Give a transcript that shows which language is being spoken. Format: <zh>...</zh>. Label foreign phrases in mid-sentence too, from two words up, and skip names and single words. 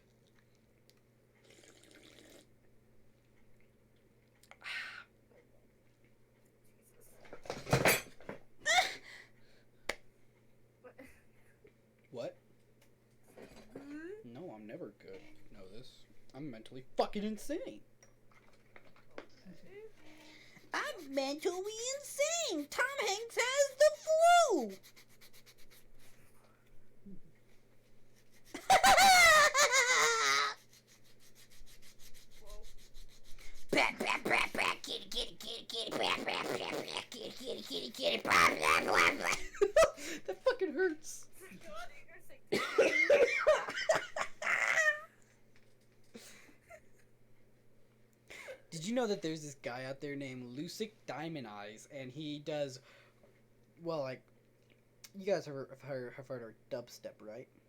<en>What? No, I'm never good. You know this. I'm mentally fucking insane. I'm mentally insane. Tom Hanks has the flu. Bat, bat, bat, bat, kitty, kitty, kitty, kitty, bat, bat, bat, bat, kitty, kitty, kitty, kitty, bat, bat, bat, bat. That fucking hurts. Did you know that there's this guy out there named Lucic Diamond Eyes, and he does, well, like, you guys have heard of dubstep, right?</en>